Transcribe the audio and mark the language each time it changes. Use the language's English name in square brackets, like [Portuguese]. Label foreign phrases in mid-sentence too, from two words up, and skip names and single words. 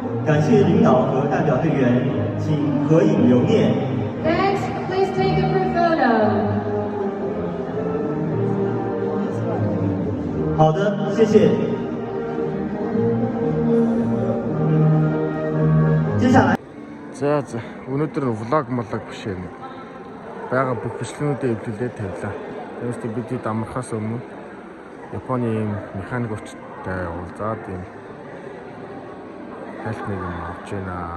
[Chinese] 感谢领导和代表队员，请合影留念。 [English] Next, please take a group photo. [Chinese] 好的，谢谢。接下来。 [Mongolian] За өнөөдөр влог биш ээ. Бага бүх бичлэгнүүдээ эвлүүлээд тавилаа. Тэрс бид амархаас өмнө Японы механик очтой уулзаад юм хайлт нэг юм авч байна.